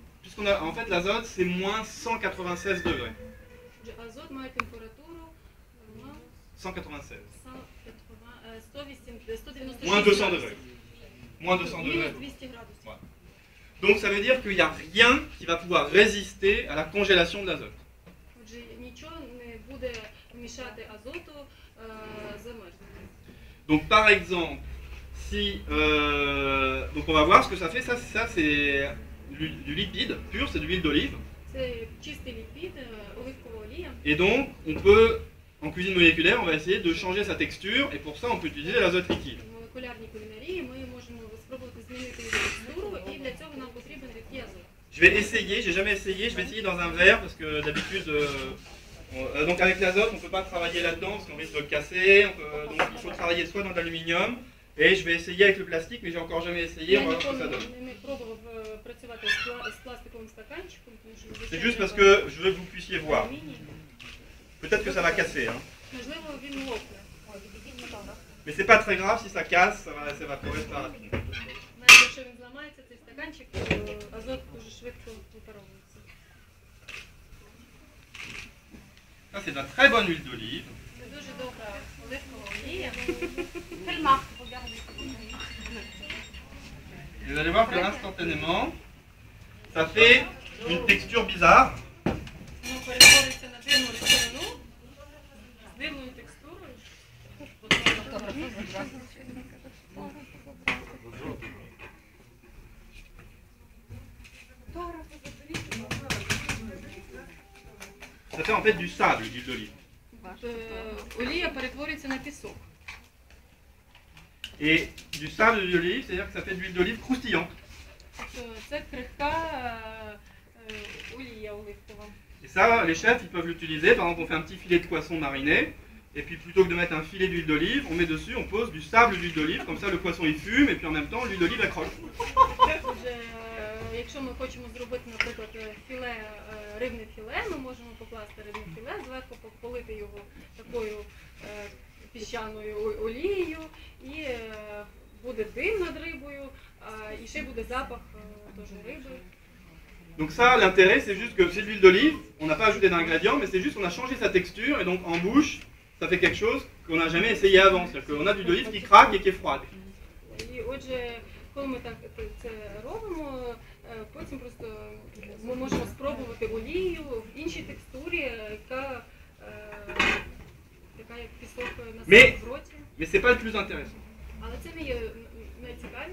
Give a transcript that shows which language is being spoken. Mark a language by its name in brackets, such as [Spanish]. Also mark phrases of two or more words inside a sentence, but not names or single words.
[French] puisqu'on a, en fait, l'azote, c'est moins 196 degrés. [Ukrainian] Азот має температуру 196. 196. [French] Moins 200 degrés. Moins 200 degrés. [Ukrainian] Мінус 200 градусів. [French] Voilà. Donc ça veut dire qu'il n'y a rien qui va pouvoir résister à la congélation de l'azote. [Ukrainian] Отже, нічого не буде мішати азоту замерзнути. [French] Donc par exemple, si donc on va voir ce que ça fait. Ça c'est du lipide pur, c'est de l'huile d'olive. [Ukrainian] Це чистий ліпід, оливкова олія. [French] Et donc on peut, en cuisine moléculaire, on va essayer de changer sa texture, et pour ça on peut utiliser l'azote liquide. [Ukrainian] В молекулярній кулінарії ми можемо спробувати змінити її текстуру, і для цього нам потрібен рідкий азот. [French] Je vais essayer, j'ai jamais essayé, je vais essayer dans un verre parce que d'habitude, donc avec l'azote on ne peut pas travailler là-dedans parce qu'on risque de le casser, donc il faut travailler soit dans de l'aluminium, et je vais essayer avec le plastique, mais j'ai encore jamais essayé, on va voir ce que ça donne. [Ukrainian] Я не пробував працювати з пластиковим стаканчиком, тому що [French] C'est juste parce que je veux que vous puissiez voir. Peut-être que ça va casser, hein. [Ukrainian] Можливо, він лопне. [French] Mais c'est pas très grave, si ça casse, ça va s'évaporer très rapidement. [Ukrainian] Навіть якщо він зламається, цей стаканчик, азот дуже швидко випаровується. [French] Ça c'est de la très bonne huile d'olive. [Ukrainian] Це дуже добра оливкова олія. [French] Vous allez voir que instantanément, ça fait une texture bizarre. [Ukrainian] Воно перетворюється на дивну речовину з дивною текстурою. [French] Ça fait en fait du sable, d'huile d'olive. [Ukrainian] Олія перетворюється на пісок. [French] Et du sable d'huile d'olive, c'est-à-dire que ça fait de l'huile d'olive croustillante. [Ukrainian] Це крихка олія оливкова. [French] Et ça, les chefs, ils peuvent l'utiliser. Par exemple, on fait un petit filet de poisson mariné. Et puis plutôt que de mettre un filet d'huile d'olive, on met dessus, on pose du sable d'huile d'olive. Comme ça, le poisson il fume et puis en même temps, l'huile d'olive accroche. [Ukrainian] Отже, якщо ми хочемо зробити, наприклад, філе, рибне філе, ми можемо покласти рибне філе, зверху полити його такою піщаною олією, і буде дим над рибою, і ще буде запах теж риби. [French] Donc ça, l'intérêt, c'est juste que c'est de l'huile d'olive, on n'a pas ajouté d'ingrédients, mais c'est juste qu'on a changé sa texture, et donc en bouche, ça fait quelque chose qu'on n'a jamais essayé avant. C'est-à-dire qu'on a de l'huile d'olive qui craque et qui est froide. [Ukrainian] І отже, коли ми так це робимо, потім просто ми можемо спробувати олію в іншій текстурі, яка як пісок на в роті. [French] Mais c'est pas le plus intéressant. [Ukrainian] Але це не є найцікавіше.